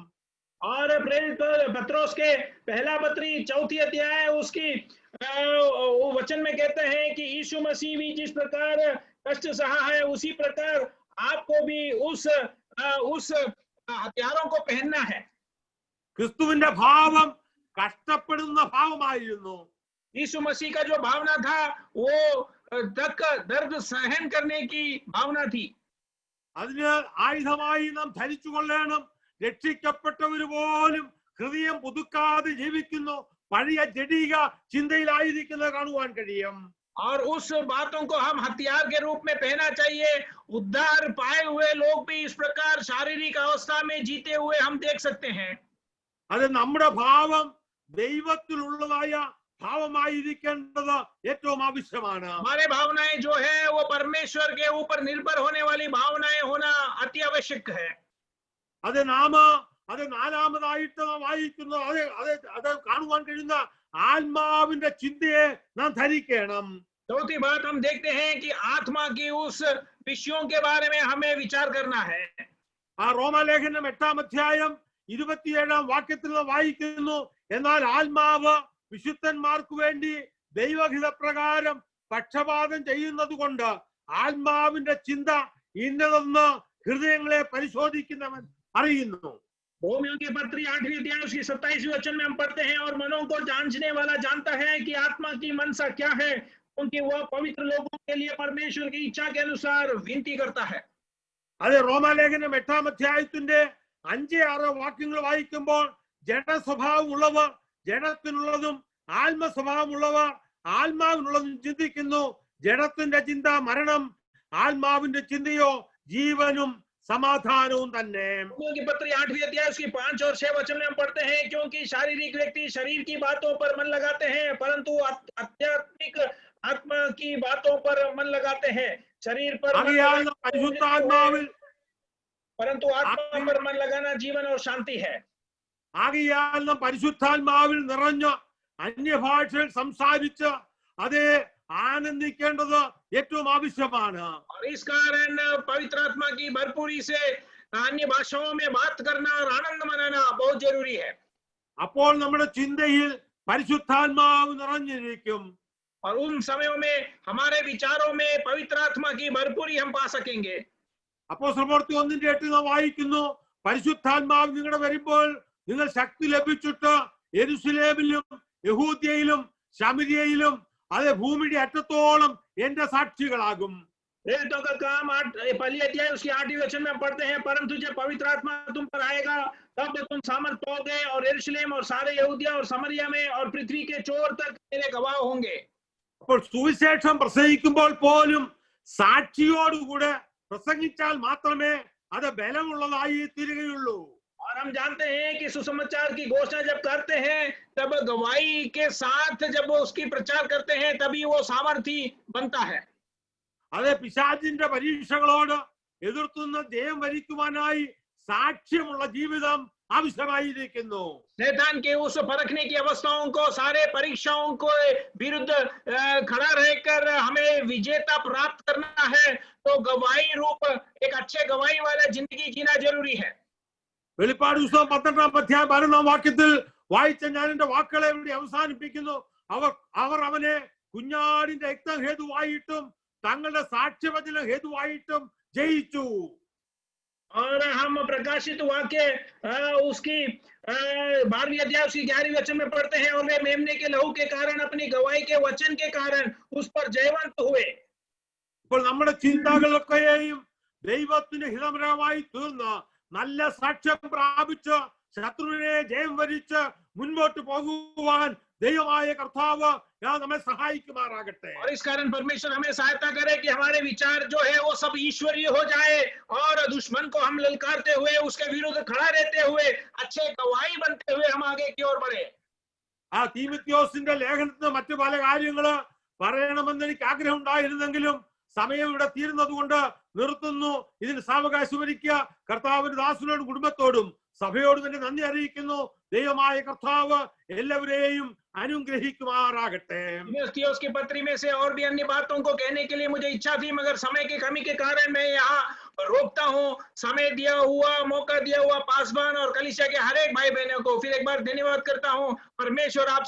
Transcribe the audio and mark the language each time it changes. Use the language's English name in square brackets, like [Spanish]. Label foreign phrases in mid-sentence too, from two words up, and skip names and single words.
[Hindi] और प्रेरित पत्रोस के पहला पत्री 4th अध्याय उसकी वचन में कहते हैं कि यीशु मसीह भी जिस प्रकार कष्ट सहा है उसी प्रकार आपको भी उस हथियारों को पहनना है. [Malayalam] ക്രിസ്തുവിന്റെ ഭാവം കഷ്ടപ്പെടുന്ന ഭാവമായിരുന്നു. [Hindi] यीशु मसीह का जो भावना था वो दर्द सहन करने की भावना थी. [Malayalam] അതിന് ആയുധമായി നാം ധരിച്ചു കൊള്ളണം. രക്ഷിക്കപ്പെട്ടവര് പോലും ഹൃദയം പുതുക്കാതെ ജീവിക്കുന്നു, പഴയ ജഡിക ചിന്തയിലായിരിക്കുന്നത് കാണുവാൻ കഴിയും. [Hindi] और उस बातों को हम हथियार के रूप में पहना चाहिए। उद्धार पाए हुए लोग भी इस प्रकार शारीरिक अवस्था में जीते हुए हम देख सकते हैं। [Malayalam] അത് നമ്മുടെ ഭാവം ദൈവത്തിലുള്ളതായ ഭാവമായിരിക്കേണ്ടത് ഏറ്റവും ആവശ്യമാണ്. [Hindi] हमारे भावनाएं जो है वो परमेश्वर के ऊपर निर्भर होने वाली भावनाएं होना अति आवश्यक है। [Malayalam] അത് നാലാമതായിട്ട് നാം വായിക്കുന്നത് അത് കാണുവാൻ കഴിയുന്ന ആത്മാവിന്റെ ചിന്തയെ നാം ധരിക്കണം. [Hindi] चौथी बात हम देखते हैं कि आत्मा की उस विषयों के बारे में हमें विचार करना है। [Malayalam] ആ റോമാലേഖനം 8-ാം അധ്യായം 27-ാം വാക്യത്തിൽ നാം വായിക്കുന്നു, എന്നാൽ ആത്മാവ് വിശുദ്ധന്മാർക്ക് വേണ്ടി ദൈവഹിതപ്രകാരം പക്ഷപാതം ചെയ്യുന്നത് കൊണ്ട് ആത്മാവിന്റെ ചിന്ത ഇന്നതെന്ന് ഹൃദയങ്ങളെ പരിശോധിക്കുന്നവൻ അറിയുന്നു. [Hindi] रोमियों के पत्री 8वें अध्याय उसकी 27वें वचन में हम पढ़ते हैं, और मनों को जांचने वाला जानता है कि आत्मा की मनसा क्या है, क्योंकि वह पवित्र लोगों के लिए परमेश्वर की इच्छा के अनुसार विनती करता है। [Malayalam] അത് റോമാലേഖനം 8-ാം അധ്യായത്തിന്റെ 5-6 വാക്യങ്ങൾ വായിക്കുമ്പോൾ ജഡസ്വഭാവമുള്ളവർ ജഡത്തിനുള്ളതും ആത്മസ്വഭാവമുള്ളവർ ആത്മാവിനുള്ളതും ചിന്തിക്കുന്നു. ജഡത്തിന്റെ ചിന്ത മരണം, ആത്മാവിന്റെ ചിന്തയോ ജീവനും समाधानവും തന്നെ. [Hindi] रोमियों की पत्री 8वें अध्याय उसकी 5 और 6 वचन में हम पढ़ते हैं, क्योंकि शारीरिक व्यक्ति शरीर की बातों पर मन लगाते हैं, परंतु आध्यात्मिक आत्मा की बातों पर मन लगाते हैं। शरीर पर परंतु आत्मा पर मन लगाना जीवन और शांति है। [Malayalam] ആകയാൽ നാം പരിശുദ്ധാത്മാവിൽ നിറഞ്ഞ അന്യഭാഷയിൽ സംസാരിച്ച് അതേ ആനന്ദിക്കേണ്ടത് ഏറ്റവും ആവശ്യമാണ്. [Hindi] और इस कारण पवित्र आत्मा की भरपूरी से अन्य भाषाओं में बात करना और आनंद मनाना बहुत जरूरी है। [Malayalam] അപ്പോൾ നമ്മുടെ ചിന്തയിൽ പരിശുദ്ധാത്മാവ് നിറഞ്ഞിരിക്കും. [Hindi] और उन समयों में हमारे विचारों में पवित्र आत्मा की भरपूरी हम पा सकेंगे। [Malayalam] അപ്പോസ്തലപ്രവൃത്തി 1:8 നാം വായിക്കുന്നു, പരിശുദ്ധാത്മാവ് നിങ്ങളുടെ വരുമ്പോൾ നിങ്ങൾ ശക്തി ലഭിച്ചിട്ട് യെരൂശലേമിലും യഹൂദ്യയിലും ശമരിയയിലും അതേ ഭൂമിയുടെ അറ്റത്തോളം എന്റെ സാക്ഷികളാകും. [Hindi] प्रेरितों का काम 8 अध्याय उसकी 8वीं वचन में पढ़ते हैं, परंतु जब पवित्र आत्मा तुम पर आएगा तब तुम सामर्थ पाओगे और यरूशलेम और सारे यहूदिया और समरिया में और पृथ्वी के चोर तक मेरे गवाह होंगे। [Malayalam] അപ്പോൾ സുവിശേഷം പ്രസംഗിക്കുമ്പോൾ പോലും സാക്ഷിയോടുകൂടെ പ്രസംഗിച്ചാൽ മാത്രമേ അത് ബലമുള്ളതായി തീരുകയുള്ളൂ. [Hindi] और हम जानते हैं कि सुसमाचार की घोषणा जब करते हैं तब गवाही के साथ जब वो उसकी प्रचार करते हैं तभी वो सामर्थी बनता है। [Malayalam] അതേ പിശാചിന്റെ പരീക്ഷകളോട് എതിർത്തുന്ന ജയം വരിക്കുവാനായി സാക്ഷ്യമുള്ള ജീവിതം ആവശ്യമായിരിക്കുന്നു. [Hindi] शैतान के उस परखने की अवस्थाओं को, सारे परीक्षाओं को विरुद्ध खड़ा रहकर हमें विजेता प्राप्त करना है, तो गवाही रूप एक अच्छे गवाही वाला जिंदगी जीना जरूरी है। [Malayalam] വെളിപ്പാട് പുസ്തകം 12-ാം അധ്യായം 12-ാം വാക്യത്തിൽ വായിച്ച ഞാൻ എന്റെ വാക്കുകളെ ഇവിടെ അവസാനിപ്പിക്കുന്നു. അവർ അവനെ കുഞ്ഞാടിന്റെ രക്തം ഹേതുവായിട്ടും തങ്ങളുടെ സാക്ഷ്യവചനം ഹേതുവായിട്ടും ജയിച്ചു. [Hindi] और हम प्रकाशित वाक्य उसकी 12वीं अध्याय उसकी 11वीं वचन में पढ़ते हैं, और वे मेमने के लहू के कारण अपनी गवाही के वचन के कारण उस पर जयवंत हुए। [Malayalam] ഇപ്പോൾ നമ്മുടെ ചിന്തകളൊക്കെയും ദൈവത്തിന് ഹിതകരമായി തീർന്ന് നല്ല സാക്ഷ്യം പ്രാപിച്ച് ശത്രുവിനെ ജയം വരിച്ച് മുൻപോട്ട് പോകുവാൻ ദൈവമായ കർത്താവ് നമ്മെ സഹായിക്കുമാറാകട്ടെ. [Hindi] और इस कारण परमेश्वर हमें सहायता करे कि हमारे विचार जो है वो सब ईश्वरीय हो जाए, और दुश्मन को हम ललकारते हुए उसके विरुद्ध खड़ा रहते हुए अच्छे गवाही बनते हुए हम आगे की ओर बढ़े। [Malayalam] ആ തീമോഥെയോസിന്റെ ലേഖനത്തിന് മറ്റു പല കാര്യങ്ങള് പറയണമെന്ന് എനിക്ക് ആഗ്രഹം ഉണ്ടായിരുന്നെങ്കിലും സമയം ഇവിടെ തീരുന്നത് കൊണ്ട് നിർത്തുന്നു. ഇതിന് സാവകാശം ഒരുക്കിയ കർത്താവിന്റെ ദാസനോടും കുടുംബത്തോടും സഭയോടും തന്നെ നന്ദി അറിയിക്കുന്നു. ദൈവമായ കർത്താവ് എല്ലാവരെയും अनुग्रहिकुमारागते। [Hindi] तीमुथियुस की पत्री में से और भी अन्य बातों को कहने के लिए मुझे इच्छा थी, मगर समय की कमी के कारण मैं यहाँ रोकता हूँ। समय दिया हुआ, मौका दिया हुआ पासवान और कलीसिया के हर एक भाई बहनों को फिर एक बार धन्यवाद करता हूँ।